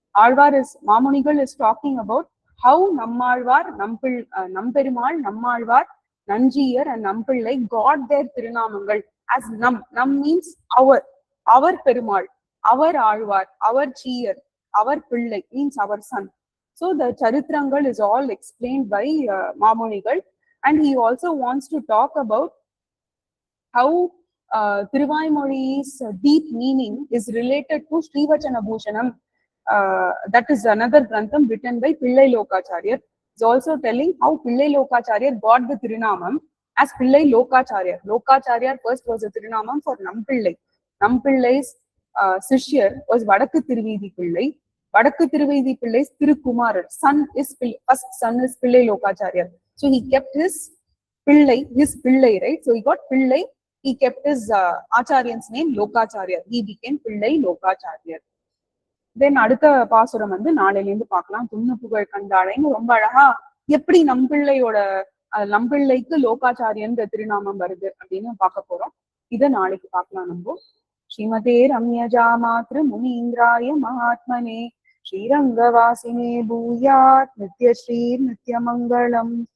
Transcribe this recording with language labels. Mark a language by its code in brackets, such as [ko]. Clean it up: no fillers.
[en] Alvar Mamunigal is talking about how Nammalvar Namperumal Nammalvar Nanjiyar and Nampillai got their திருநாமங்கள் as நம் means our Perumal, our Alvar, our Jeeyar, our pillai means our son. So the charitrangal is all explained by Mamunigal, and he also wants to talk about how Tiruvaimozhi's deep meaning is related to Srivachana Bhushanam. That is another grantham written by Pillai Lokacharya. Is also telling how Pillai Lokacharya got the Tirunamam as Pillai Lokacharya. Lokacharya first was a Tirunamam for Nampillai. Nampillai's Sishyar was Vadakku Tiruvidi Pillai. Vadakku Thiruveedhi Pillai திருக்குமாரர். First son is Pillai Lokacharya. So he kept his Pillai, right? So he got Pillai. He kept his Acharyan's name Lokacharya. He became Pillai Lokacharya. [ta] Then அடுத்த பாசுரம் வந்து நாளையில இருந்து பார்க்கலாம். துண்ணு புகழ் கண்டாளைன்னு ரொம்ப அழகா எப்படி நம்பிள்ளைக்கு லோகாச்சாரியன் திருநாமம் வருது அப்படின்னு பார்க்க போறோம். இதை நாளைக்கு பார்க்கலாம் நம்ம. ஸ்ரீமதே ரம்யஜா மாத்ரு முனீந்திராய மகாத்மனே ஸ்ரீரங்கவாசினே பூயாத் நித்யஸ்ரீர் நித்யமங்கலம்.